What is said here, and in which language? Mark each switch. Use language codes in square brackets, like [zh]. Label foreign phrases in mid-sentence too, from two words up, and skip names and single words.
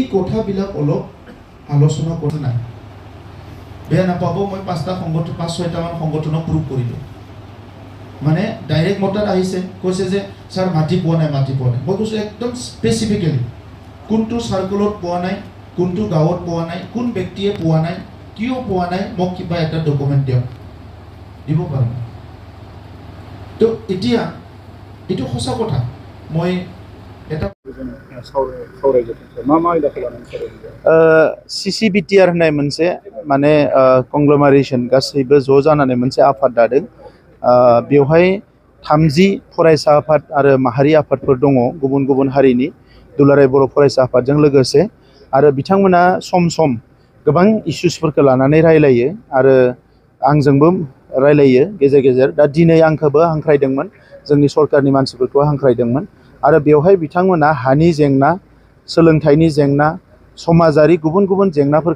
[as] কথাবিলাক অলপ আলোচনা কৰা নাই বেয়া নাপাব মই 5টা সংগঠন 5-6টামান সংগঠনক প্ৰুভ কৰিলোঁ মানে ডাইৰেক্ট মতাত আহিছে কৈছে যে ছাৰ মাটি পোৱা নাই মই কৈছোঁ একদম স্পেচিফিকেলি কোনটো চাৰ্কলত পোৱা নাই কোনটো গাঁৱত পোৱা নাই কোন ব্যক্তিয়ে পোৱা নাই কিয় পোৱা নাই মোক কিবা এটা ডকুমেণ্ট দিয়ক দিব পাৰোঁ তো এতিয়া এইটো সঁচা কথা মই এটা [brx] Ccbtro होननाय मोनसे माने कंग्ल'मारेसन गासैबो ज' जानानै मोनसे आफाद दादों बेवहाय 30 फरायसा आफाद आरो माहारि आफादफोर दङ गुबुन गुबुन हारिनि दुलाराय बर' फरायसा आफादजों लोगोसे आरो बिथांमोना सम सम गोबां इश्युसफोरखौ लानानै रायलायो आरो आंजोंबो रायलायो गेजेर गेजेर दा दिनै आंखौबो हांख्रायदोंमोन जोंनि सरकारनि मानसिफोरखौ हांख्रायदोंमोन आरो बेवहाय बिथांमोना हानि जेंना सोलोंथाइनि जेंना समाजारि गुबुन गुबुन जेंनाफोरखौ